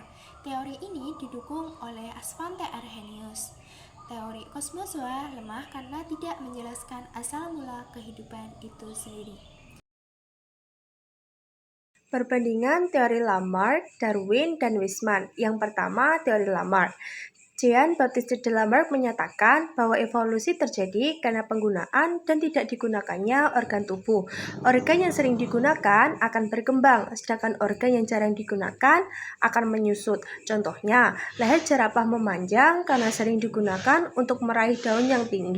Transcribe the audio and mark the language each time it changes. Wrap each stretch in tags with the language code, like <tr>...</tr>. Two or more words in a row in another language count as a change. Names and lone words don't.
<id>Teori ini didukung oleh Svante Arrhenius. Teori kosmozoa lemah karena tidak menjelaskan asal mula kehidupan itu sendiri. Perbandingan teori Lamarck, Darwin, dan Weismann. Yang pertama, teori Lamarck. Jean-Baptiste de Lamarck menyatakan bahwa evolusi terjadi karena penggunaan dan tidak digunakannya organ tubuh. Organ yang sering digunakan akan berkembang, sedangkan organ yang jarang digunakan akan menyusut. Contohnya, leher jerapah memanjang karena sering digunakan untuk meraih daun yang tinggi.</id>